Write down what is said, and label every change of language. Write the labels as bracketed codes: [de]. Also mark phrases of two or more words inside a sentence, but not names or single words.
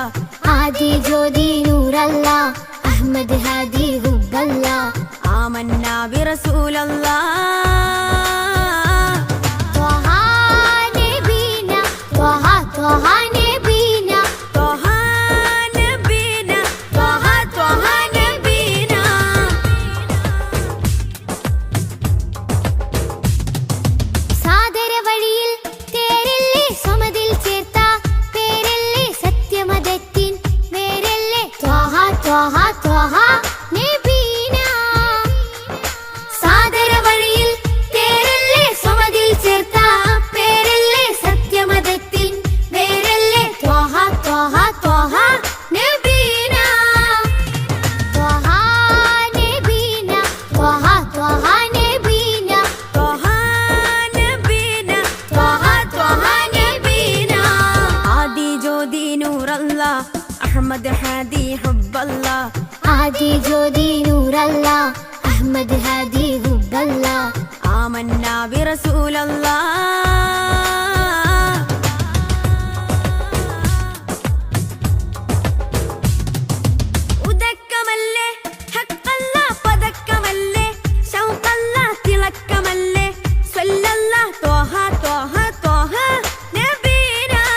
[ml] ആദി ജ്യോതി [ar] نور الله أحمد هادي حب الله آمنا برسول الله طه نبينا طه طه نبينا طه نبينا طه طه نبينا [ml] സാദര വഴിയിൽ തേരല്ലേ സമതിൽ ചേർത്ത പേരല്ലേ സത്യമതത്തിൻ വേരല്ലേ [ar] طه طه طه نبينا [ml] സാദര വഴിയിൽ തേരല്ലേ സമതിൽ ചേർത്ത പേരല്ലേ സത്യമതത്തിൻ വേരല്ലേ [ar] طه طه طه نبينا طه نبينا طه طه نبينا طه نبينا طه طه نبينا [ml] ആദി ജ്യോതി [ar] نور الله أحمد هادي حب الله [ml] ആദി ജ്യോതി [ar] نور الله أحمد هادي حب الله آمنا برسول الله [ml] ഉദക്കമല്ലേ ഹക്കല്ല പദക്കമല്ലേ ശൗക്കല്ല തിളക്കമല്ലേ സ്വല്ലല്ല [ar] طه طه طه نبينا